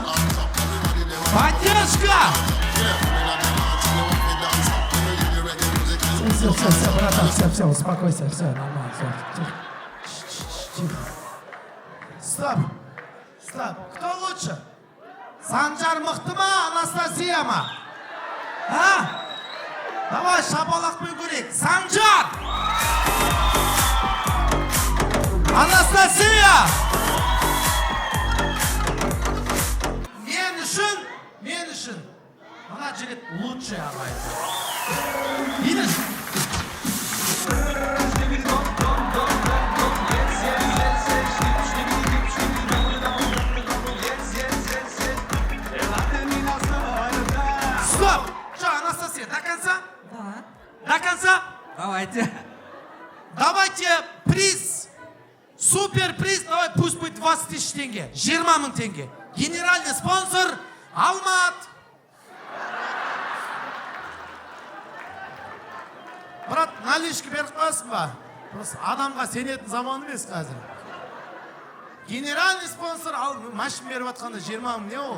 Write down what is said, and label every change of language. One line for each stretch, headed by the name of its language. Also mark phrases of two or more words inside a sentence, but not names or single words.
Russian: Поддержка! Все, братан, все, успокойся, все, нормально, все. Стоп. Кто лучше?
Kazakh: Санжар мықты ма, Анастасия ма? А? Давай шапалақпен көрейік. Санжар! Анастасия! Мен үшін Мына жігіт лучший ағайын.
Russian: Видишь? Стоп! Что, Анастасия, до конца? Да. До конца? Давайте. Давайте приз, супер приз, давай пусть будет 20 тысяч тенге, 20
Kazakh: мың тенге.
Russian: Генеральный спонсор Алмат. Брат, наличка
Kazakh: беріп қойсын ба? Просто адамға сенетін заман емес қазір.
Russian: Генеральный спонсор
Kazakh: машин беріп атқанда 20 мың не ол?